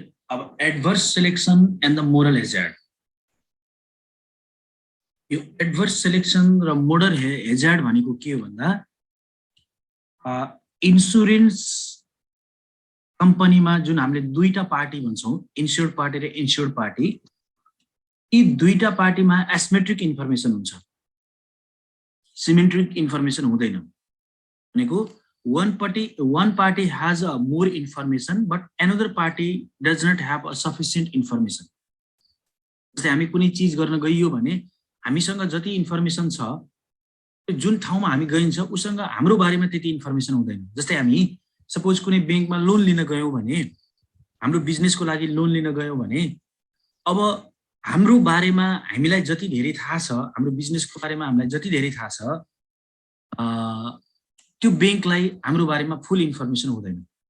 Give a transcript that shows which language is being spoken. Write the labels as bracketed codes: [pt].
[ne] अब adverse selection and the moral hazard. यो adverse selection र मोरल हेजार्ड भनेको के हो भन्दा इन्सुरेन्स कम्पनीमा जुन हामीले दुईटा पार्टी भन्छौँ, इन्स्योर्ड पार्टी र इन्स्योर्ड पार्टी, यी दुईटा पार्टीमा एसिमेट्रिक इन्फर्मेसन हुन्छ, सिमेट्रिक इन्फर्मेसन हुँदैन। भनेको [en] one party has a more information but another party does not have a sufficient information. [ne] जस्तै हामी कुनै चीज गर्न गइयो भने हामीसँग जति इन्फर्मेसन छ, जुन ठाउँमा हामी गइन्छ उसँग हाम्रो बारेमा त्यति इन्फर्मेसन हुँदैन। जस्तै हामी सपोज कुनै बैंकमा लोन लिन गयौँ भने, हाम्रो बिजनेसको लागि लोन लिन गयौँ भने, अब हाम्रो बारेमा हामीलाई जति धेरै थाहा छ, हाम्रो बिजनेसको बारेमा हामीलाई जति धेरै थाहा छ, त्यो बैंकलाई हाम्रो बारेमा फुल इन्फर्मेसन हुँदैन।